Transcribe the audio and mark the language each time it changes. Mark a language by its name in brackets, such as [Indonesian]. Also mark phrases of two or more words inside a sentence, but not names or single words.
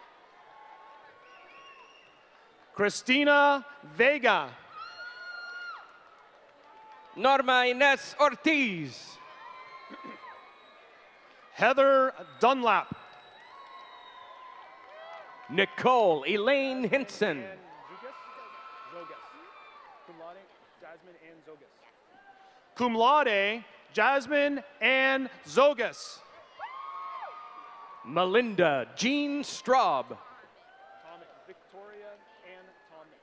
[English] Christina Vega. Norma Ines Ortiz. Heather Dunlap. Nicole Elaine Hinson. [Latin] Cum laude, [English] Jasmine and Zogas. [Latin] Cum laude, [English] Jasmine Ann Zogas. Melinda Jean Straub. Victoria Ann Tomic.